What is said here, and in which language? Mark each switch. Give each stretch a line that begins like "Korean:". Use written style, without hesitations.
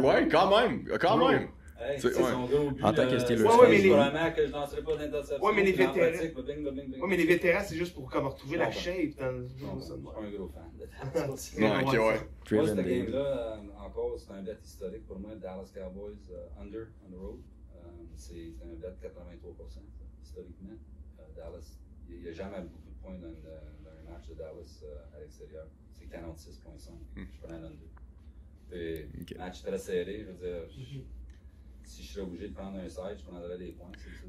French: Ouais, quand même. Hey, c'est son gars au but. En tant que Steelers. Probablement que je lancerai pas d'interception. Ouais, mais les vétérans. Ouais, mais les vétérans, c'est juste pour comme retrouver la shape. Je suis pas un gros fan de Dallas. Ouais. Moi, cette game-là, encore, c'est un bet historique pour moi.
English: Dallas Cowboys under on the road.
French: C'est un bet de 83%, historiquement. Dallas, il n'y a jamais beaucoup de points dans un match de Dallas à l'extérieur. C'est 46,5. Je prends l'under. Match très serré, je veux dire. Si je serais obligé de prendre un side, je prendrais des points, c'est sûr.